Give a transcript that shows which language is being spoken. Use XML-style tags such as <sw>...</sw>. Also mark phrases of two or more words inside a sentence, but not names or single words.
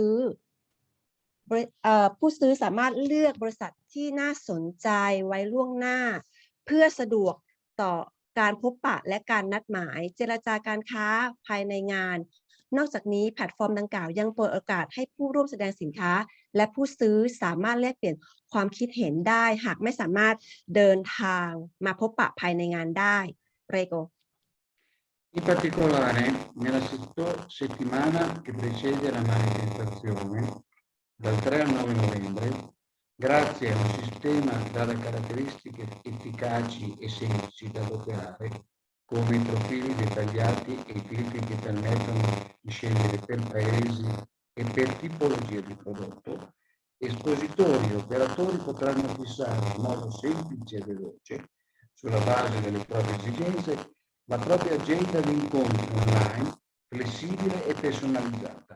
<th>บริษัทที่น่าสนใจไว้ล่วงหน้าเพื่อสะดวกต่อการพบปะและการนัดหมายเจรจาการค้าภายในงานนอกจากนี้แพลตฟอร์มดังกล่าวยังเปิดโอกาสให้ผู้ร่วมแสดงสินค้าและผู้ซื้อสามารถแลกเปลี่ยนความคิดเห็นได้หากไม่สามารถเดินทางมาพบปะภายในงานได้ Prego.</th> <it>In particolare, nella settimana che precede la manifestazione, dal 3 al 9 novembre, grazie a un sistema dalle caratteristiche efficaci e semplici da adoperare, come i profili dettagliati e i filtri che permettono di scegliere per paesi e per tipologia di prodotto, espositori e operatori potranno fissare in modo semplice e veloce, sulla base delle proprie esigenze, la propria agenda di incontri online flessibile e personalizzata.</it>